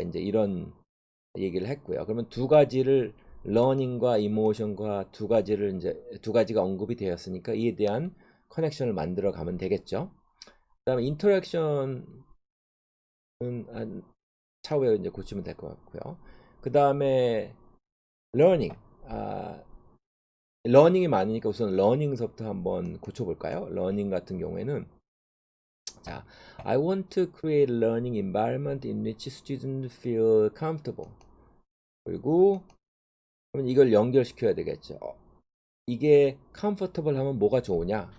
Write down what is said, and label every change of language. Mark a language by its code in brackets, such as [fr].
[ko] 이제 이런 얘기를 했고요. 그러면 두 가지를 러닝과 이모션과 두 가지가 언급이 되었으니까 이에 대한 커넥션을 만들어 가면 되겠죠. 그다음에 인터랙션은 차후에 이제 고치면 될 것 같고요. 그다음에 러닝, 러닝이 많으니까 우선 러닝서부터 한번 고쳐볼까요? 러닝 같은 경우에는 자, [en] I want to create a learning environment in which students feel comfortable. [ko] 그리고 그러면 이걸 연결시켜야 되겠죠. 이게 comfortable 하면 뭐가 좋으냐?